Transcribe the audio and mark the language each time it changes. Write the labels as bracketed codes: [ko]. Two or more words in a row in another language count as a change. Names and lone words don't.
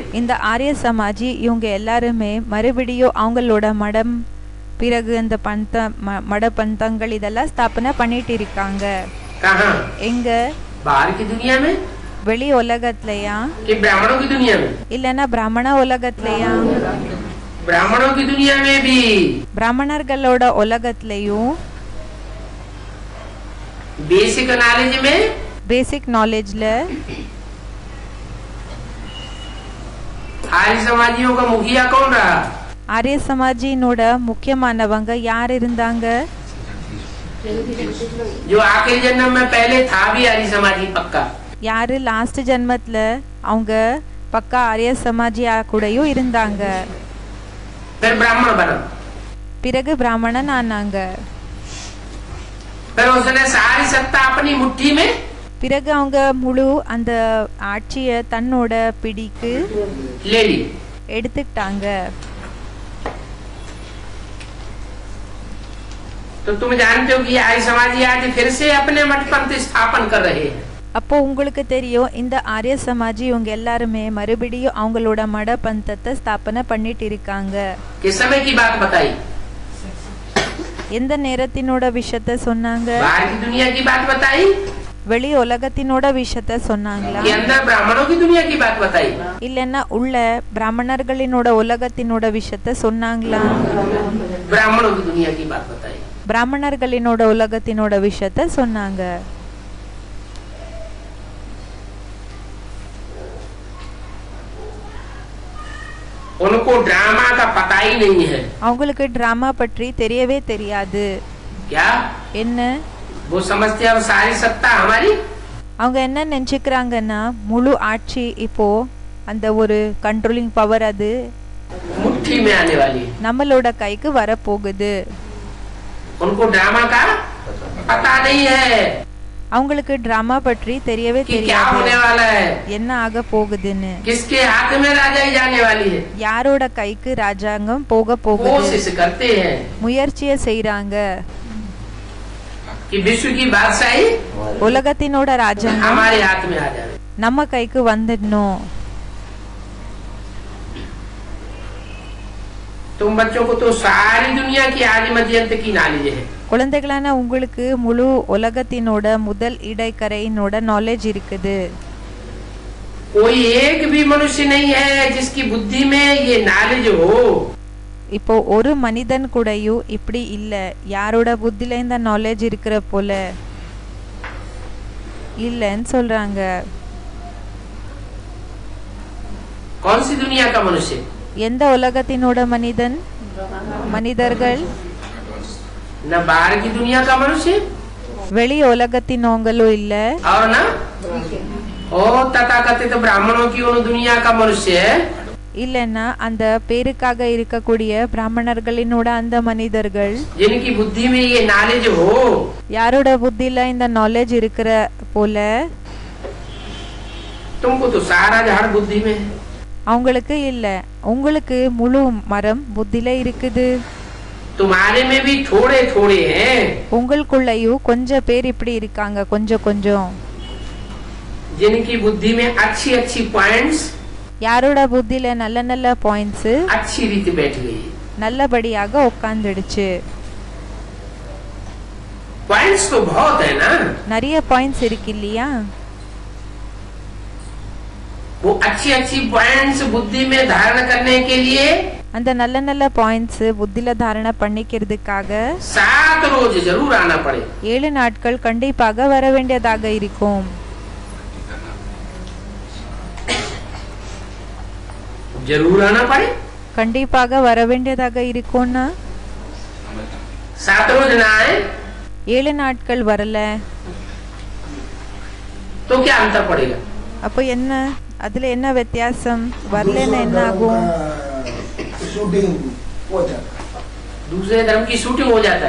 [ta] இந்த ஆரிய சமாஜி இவங்க எல்லாருமே மறுபடியும் அவங்களோட மடம் பிறகு அந்த மட பந்தங்கள் இதெல்லாம் ஸ்தாபனை பண்ணிட்டு இருக்காங்க. [hi] कहाँ? [ta] எங்க? [hi] बाहर की दुनिया में [ta] வெளி உலகத்திலயா [hi] कि ब्राह्मणों की दुनिया में? [ta] இல்லனா பிராமண உலகத்திலயா? [hi] ब्राह्मणों की दुनिया में भी, [ta] பிராமணர்களோட உலகத்திலயும் [en] basic knowledge में, basic knowledgeல [hi] आर्य समाजियों का मुखिया कौन रहा? [ta] ஆரிய சமாஜினோட முக்கியமானவங்க யார் இருந்தாங்க? [hi] जो आखिरी जन्म में पहले था भी आर्य समाजी पक्का. [ta] யாரு லாஸ்ட் ஜென்மத்துல அவங்க பக்கா ஆரிய சமாஜியா கூடயும் இருந்தாங்க. [hi] फिर ब्राह्मण बना, [ta] பிறகு பிராமணன் ஆனாங்க. [hi] फिर उसने सारी सत्ता अपनी मुट्ठी में [ta] பிறகு அவங்க முழு அந்த ஆட்சிய தன்னோட பிடிக்கு [hi] ले ली. [ta] எடுத்துக்கிட்டாங்க. [hi] तो तुम जानते हो कि आर्य समाजी आज फिर से अपने मठ पंथ स्थापन कर रहे हैं. [ta] அப்போ உங்களுக்கு தெரியும் இந்த ஆரிய சமாஜி இவங்க எல்லாருமே மறுபடியும் அவங்களோட மட பந்தத்தை ஸ்தாபனை பண்ணிட்டு இருக்காங்க. [hi] किस समय की बात बताई? [ta] எந்த நேரத்தினோட விஷயத்த சொன்னாங்க? [hi] बाहर की दुनिया की बात बताई [ta] வெளி உலகத்தினோட விஷயத்த சொன்னாங்களா? [hi] कि अंदर ब्राह्मणों की दुनिया की बात बताई? [ta] இல்லன்னா உள்ள பிராமணர்களினோட உலகத்தினோட விஷயத்த சொன்னாங்களா? [hi] ब्राह्मणों की दुनिया की बात बताई. [ta] பிராமணர்களினோட உலகத்தினோட விஷயத்த சொன்னாங்க. [hi] उनको ड्रामा का पता ही नहीं है. [ta] அவங்களுக்கு டிராமா பற்றி தெரியவே தெரியாது. [hi] क्या? [ta] என்ன? [hi] वो समझते हैं अब सारी सत्ता हमारी. [ta] அவங்க என்ன நினைச்சுக்கிறாங்கன்னா முழு ஆட்சி இப்போ அந்த ஒரு [en] controlling power [ta] அது [hi] मुट्ठी में आने वाली है. [ta] நம்மளோட கைக்கு வர போகுது. [hi] उनको ड्रामा का पता नहीं है [ta] அவங்களுக்கு டிராமா பற்றி தெரியவே [hi] कि क्या होने [ta] தெரியாது [hi] वाला है, [ta] என்ன ஆக போகுதுன்னு. [hi] किसके हाथ में राजाई जाने वाली है. [ta] யாரோட கைக்கு ராஜாங்கம் போக போகுது. [hi] कोशिश करते हैं [ta] முயற்சியை செய்றாங்க [hi] कि विश्व की बादशाही [ta] உலகத்தினோட ராஜாங்கம் [hi] हमारे हाथ में आ जाए. [ta] நம்ம கைக்கு வந்துடணும். [hi] तुम बच्चों को तो सारी दुनिया की आदि मध्य अंत की नॉलेज है. [ta] குழந்தைகளான உங்களுக்கு முழு உலகத்தினோட முதல் இடைக்கரையினோட நாலேஜ் இருக்குது. [hi] कोई एक भी मनुष्य नहीं है जिसकी बुद्धि में ये नॉलेज हो. [ta] இப்போ ஒரு மனிதன் கூடயும் இப்படி இல்ல யாரோட புத்தில இந்த நாலேஜ் இருக்கிற போல இல்லன்னு சொல்றாங்க. [hi] कौन सी दुनिया का मनुष्य? [ta] எந்த உலகத்தினோட மனிதர்கள் [hi] न बाहर की दुनिया का मनुष्य [ta] வெளி உலகத்தினவங்களும் இல்ல, [hi] और न ओ तथाकथित ब्राह्मणों की उन दुनिया का मनुष्य [ta] இல்லன்னா அந்த பேருக்காக இருக்கக்கூடிய பிராமணர்களினோட அந்த மனிதர்கள் [hi] जिनकी बुद्धि में ये नॉलेज हो, [ta] யாரோட புத்தியில இந்த நாலேஜ் இருக்கிற போல [hi] तुमको तो सारा झाड़ बुद्धि में, [ta] அவங்களுக்கு இல்ல, உங்களுக்கு முழு மரம் புத்தியில இருக்குது. [hi] तुम्हारे में भी थोड़े थोड़े हैं [ta] உங்களுக்குள்ளயும் கொஞ்சம் பேர் இப்படி இருக்காங்க, கொஞ்சம் கொஞ்சம், [hi] जिनकी बुद्धि में अच्छी अच्छी पॉइंट्स, [ta] யாரோட புத்தியில நல்ல நல்ல பாயிண்ட்ஸ் [hi] अच्छी रीति बैठ गई. [ta] நல்லபடியாக உட்கார்ந்துடுச்சு. [hi] पॉइंट्स तो बहुत है ना, [ta] நிறைய பாயிண்ட்ஸ் இருக்கு இல்லையா? [hi] वो अच्छी अच्छी पॉइंट्स बुद्धि में धारण करने के लिए [ta] அந்த நல்ல நல்ல பாயிண்ட்ஸ் புத்தியில தாரணை பண்ணிக்கிறதுக்காக [hi] 7 रोज जरूर आना पड़े. [ta] 7 நாட்கள் கண்டிப்பாக வர வேண்டியதாக இருக்கும். [hi] जरूर आना पड़े, [ta] கண்டிப்பாக வர வேண்டியதாக இருக்கும்னா [hi] 7 रोज ना आए [ta] 7 நாட்கள் வரல [hi] तो क्या अंतर पड़ेगा? [ta] அப்போ என்ன, அதுல என்ன வித்தியாசம்? வரலன்னா என்ன ஆகும்? [hi] शूटिंग हो जाता दूसरे धर्म की शूटिंग हो जाता है.